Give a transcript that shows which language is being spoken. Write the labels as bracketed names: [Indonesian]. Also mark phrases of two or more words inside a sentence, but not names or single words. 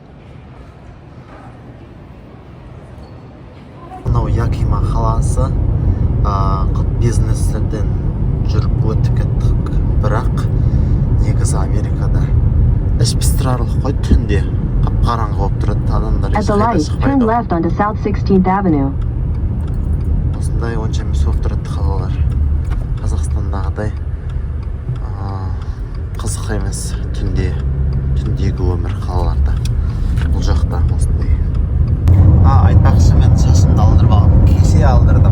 [Kazakh] Мынау Якима қаласы. Бизнестерден жүріп өтіп кеттік. Бірақ негізі Америкада іш пыстырарлық қой, түнде қап-қараңғы болып тұрады, адамдар [English] At the light, turn left onto South 16th Avenue. [Kazakh] Осындай онша емес болып тұрады қалалар. Қазақстандағыдай қызық емес түндегі өмір қалаларда. Бұл жақта осындай. Айтпақшы, мен шашымды алдырып алып, кеше алдырдым.